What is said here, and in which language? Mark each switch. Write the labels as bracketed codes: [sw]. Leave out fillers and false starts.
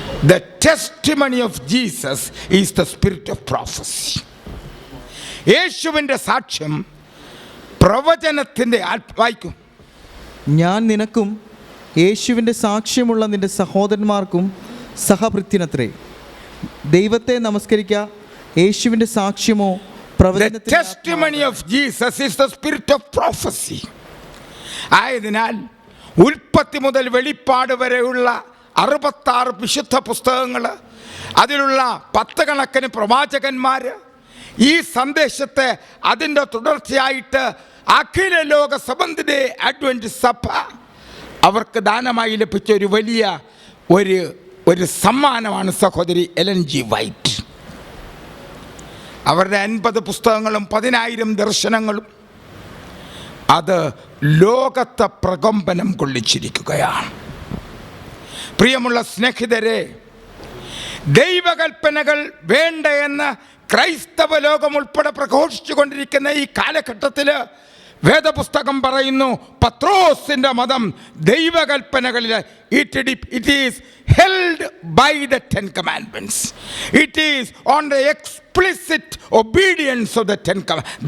[en] The testimony of Jesus is the spirit of prophecy. [ml] യേശുവിൻ്റെ സാക്ഷ്യം പ്രവചനത്തിൻ്റെ വായിക്കും. ഞാൻ നിനക്കും യേശുവിൻ്റെ സാക്ഷ്യമുള്ള നിന്റെ സഹോദരന്മാർക്കും സഹഭൃത്യനത്രേ. ദൈവത്തെ നമസ്കരിക്കുക. യേശുവിൻ്റെ സാക്ഷ്യമോ [en] The testimony of Jesus is the spirit of prophecy. [ml] ആയതിനാൽ ഉൽപ്പത്തി മുതൽ വെളിപ്പാട് വരെയുള്ള 66 വിശുദ്ധ പുസ്തകങ്ങൾ, അതിലുള്ള 10 കണക്കിന് പ്രവാചകന്മാർ, ഈ സന്ദേശത്തെ അതിൻ്റെ തുടർച്ചയായിട്ട് അഖില ലോക സെവന്ത്-ഡേ അഡ്വെന്റിസ്റ്റ് സഭ അവർക്ക് ദാനമായി ലഭിച്ച ഒരു വലിയ ഒരു സമ്മാനമാണ് സഹോദരി എലൻ ജി വൈറ്റ്. അവരുടെ 50 പുസ്തകങ്ങളും 10,000 ദർശനങ്ങളും അത് ലോകത്തെ പ്രകമ്പനം കൊള്ളിച്ചിരിക്കുകയാണ്. പ്രിയമുള്ള സ്നേഹിതരെ, ദൈവകൽപ്പനകൾ വേണ്ട എന്ന് ക്രൈസ്തവ ലോകം ഉൾപ്പെടെ പ്രഘോഷിച്ചു കൊണ്ടിരിക്കുന്ന ഈ കാലഘട്ടത്തിൽ വേദപുസ്തകം പറയുന്നു, പത്രോസിന്റെ മതം ദൈവകൽപ്പനകളിൽ [en] it is held by the 10 commandments. It is on the explicit obedience of the 10 commandments.